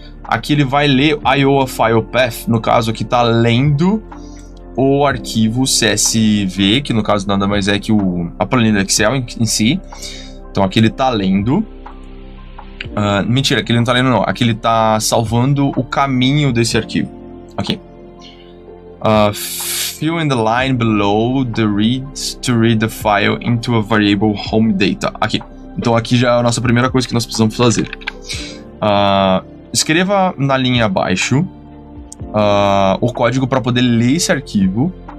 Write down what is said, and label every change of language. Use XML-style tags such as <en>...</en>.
<pt>Aqui ele vai ler</pt> <en>Iowa file path,</en> <pt>no caso aqui está lendo o arquivo CSV, que no caso nada mais é que a planilha Excel em si. Então aqui ele está lendo. Mentira, aqui ele não tá lendo não. Aqui ele tá salvando o caminho desse arquivo. Ok.</pt> <en>Fill in the line below the reads to read the file into a variable home data.</en> <pt>Aqui. Então aqui já é a nossa primeira coisa que nós precisamos fazer. Escreva na linha abaixo o código para poder ler esse arquivo.</pt>